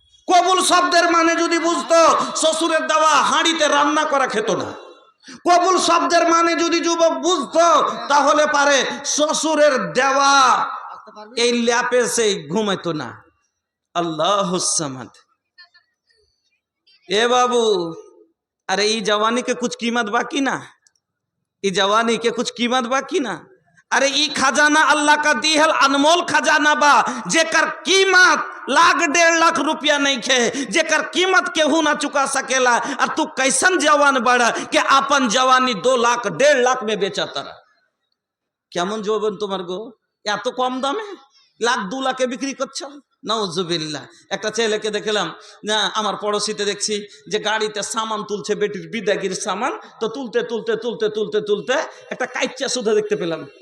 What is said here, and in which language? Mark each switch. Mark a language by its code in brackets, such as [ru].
[bn] কবুল শব্দের মানে যদি বুঝতো, শ্বশুরের দেওয়া হাঁড়িতে রান্না করা খেত না। কবুল শব্দের মানে যদি যুবক বুঝতো, তাহলে পারে শ্বশুরের দেওয়া এই ল্যাপে সেই ঘুমাইতো না। [ar] আল্লাহুস সামাদ। [bn] এ বাবু, [bho] अरे ई जवानी के कुछ कीमत बाकी ना, ई जवानी के कुछ कीमत बाकी ना। अरे ई खजाना अल्लाह का दी है अनमोल खजाना बा, जेकर कीमत लाख 1.5 लाख रुपया नहीं खे, जेकर कीमत केहू ना चुका सकेला। और तू कैसन जवान बड़ा कि अपन जवानी 2 लाख 1.5 लाख में बेचा तारा। [bn] কেমন যৌবন তোমার গো, এত কম দামে 1 লাখ 2 লাখে বিক্রি করছো? নাউজুবিল্লাহ। একটা ছেলেকে দেখলাম না, আমার পড়োশিতে দেখছি যে গাড়িতে সামান তুলছে, বেটির বিদাগির সামান, তো তুলতে তুলতে তুলতে তুলতে তুলতে একটা কাইচ্চা সুধা দেখতে পেলাম।